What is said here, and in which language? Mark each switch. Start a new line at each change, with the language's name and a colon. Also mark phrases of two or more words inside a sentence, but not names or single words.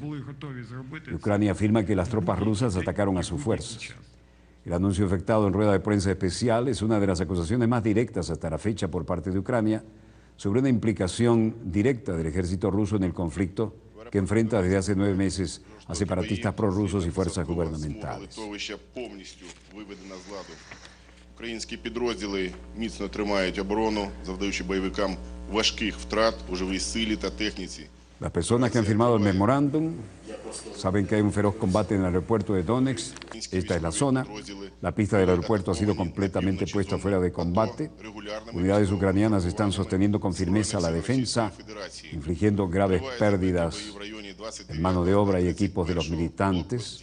Spanish: Ucrania afirma que las tropas rusas atacaron a sus fuerzas. El anuncio efectuado en rueda de prensa especial es una de las acusaciones más directas hasta la fecha por parte de Ucrania sobre una implicación directa del ejército ruso en el conflicto que enfrenta desde hace 9 meses a separatistas prorrusos y fuerzas gubernamentales.
Ukrainian: Українські підрозділи міцно тримають оборону, завдаючи бойовикам важких втрат у живій силі та техніці.
Spanish: Las personas que han firmado el memorándum saben que hay un feroz combate en el aeropuerto de Donetsk. Esta es la zona. La pista del aeropuerto ha sido completamente puesta fuera de combate. Unidades ucranianas están sosteniendo con firmeza la defensa, infligiendo graves pérdidas en mano de obra y equipos de los militantes.